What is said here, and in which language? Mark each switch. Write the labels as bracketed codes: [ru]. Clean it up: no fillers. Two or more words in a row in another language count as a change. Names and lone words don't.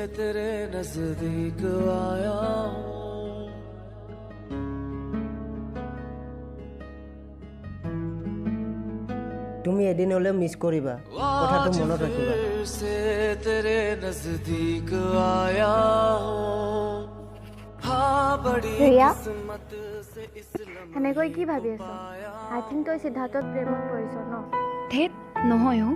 [hi] तेरे नजदीक आया [as] তুমি এদিন হ'লেও মিছ কৰিবা কথাটো মনত ৰাখিবা [hi] फिर से तेरे नजदीक आया हूँ हाँ बड़ी ৰিয়া किस्मत से इस [as] সেনেকৈ কি ভাবি আছ [en] I think [as] তই সিদ্ধাৰ্থত প্ৰেমত পৰিছ ন ধেত নহয় অ'